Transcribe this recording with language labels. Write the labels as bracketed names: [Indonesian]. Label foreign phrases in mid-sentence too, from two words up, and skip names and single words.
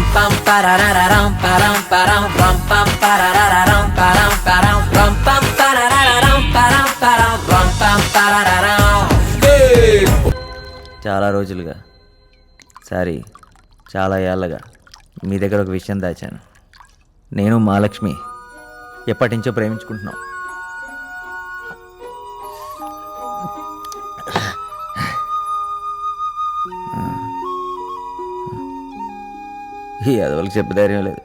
[Telugu] pam parararam param param ram pam parararam param param ram pam parararam param param ram pam parararam. చాలా రోజులుగా సారీ చాలా ఏళ్ళగా మీ దగ్గర ఒక విషయం దాచాను. నేను మహాలక్ష్మి ఎప్పటి నుంచో ప్రేమించుకుంటున్నాం. ఈ అదవులకు చెప్పే ధైర్యం లేదు.